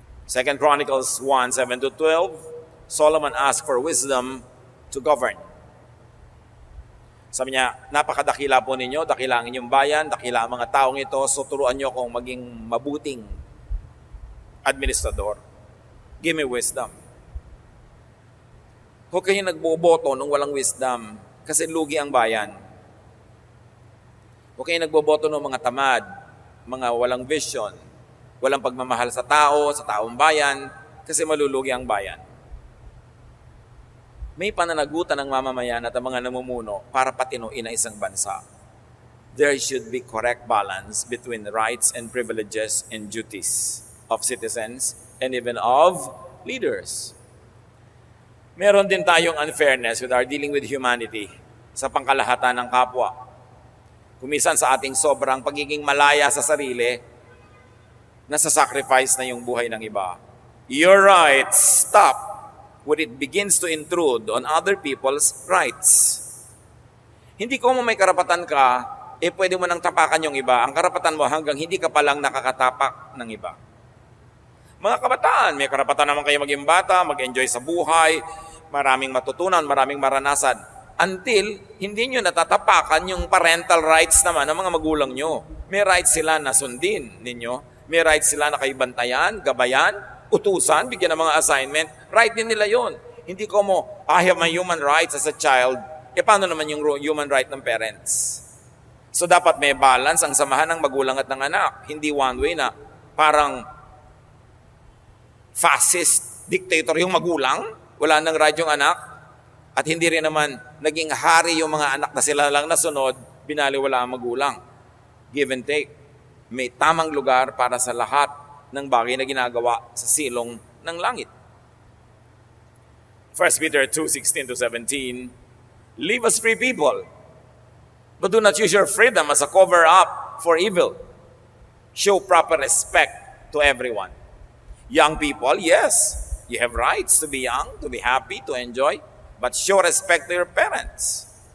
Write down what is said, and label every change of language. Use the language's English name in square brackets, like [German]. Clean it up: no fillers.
[English] 2 Chronicles 1:7-12, Solomon asked for wisdom to govern. [Filipino] Sabi niya, napakadakila po ninyo, dakila ang inyong bayan, dakila ang mga taong ito, so turuan niyo akong maging mabuting administrador. [English] Give me wisdom. [Filipino] Huwag kayo nagboboto nung walang wisdom kasi lugi ang bayan. Huwag kayo nagboboto ng mga tamad, mga walang vision, walang pagmamahal sa tao, sa taong bayan, kasi malulugi ang bayan. May pananagutan ng mamamayan at ang mga namumuno para patinuin ang isang bansa. [English] there should be correct balance between rights and privileges and duties of citizens and even of leaders. [Filipino] Meron din tayong [English] unfairness with our dealing with humanity [Filipino] sa pangkalahatan ng kapwa. Kumisan sa ating sobrang pagiging malaya sa sarili, nasa-sacrifice na yung buhay ng iba. [English] Your rights stop when it begins to intrude on other people's rights. [Filipino] Hindi ko mo may karapatan ka, pwede mo nang tapakan yung iba. Ang karapatan mo hanggang hindi ka palang nakakatapak ng iba. Mga kabataan, may karapatan naman kayo maging bata, mag-enjoy sa buhay, maraming matutunan, maraming maranasan. Until hindi nyo natatapakan yung parental rights naman ng mga magulang nyo. May rights sila na sundin ninyo. May rights sila na kaibantayan, gabayan, utusan, bigyan ng mga assignment. Right din nila yon. Hindi ko mo, [English] I have my human rights as a child. [Filipino] Paano naman yung human right ng parents? So dapat may balance ang samahan ng magulang at ng anak. Hindi one way na parang fascist dictator yung magulang, wala nang right yung anak, at hindi rin naman naging hari yung mga anak na sila lang nasunod, binaliwala ang magulang. [English] Give and take. [Filipino] May tamang lugar para sa lahat ng bagay na ginagawa sa silong ng langit. [English] 1 Peter 2:16-17, live as free people, but do not use your freedom as a cover-up for evil. Show proper respect to everyone. Young people, yes, you have rights to be young, to be happy, to enjoy, but show respect to your parents.